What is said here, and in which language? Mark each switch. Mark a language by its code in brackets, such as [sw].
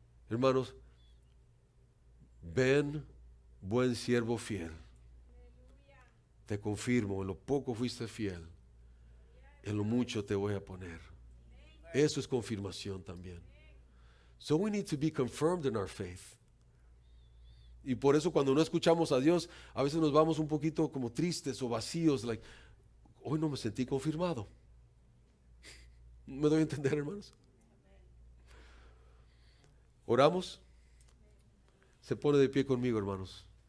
[es] Hermanos, ven, buen siervo fiel. Te confirmo, en lo poco fuiste fiel, en lo mucho te voy a poner. Eso es confirmación también. [en] So we need to be confirmed in our faith. [es] Y por eso cuando no escuchamos a Dios, a veces nos vamos un poquito como tristes o vacíos, like, hoy no me sentí confirmado. ¿Me doy a entender, hermanos? ¿Oramos? Se pone de pie conmigo, hermanos.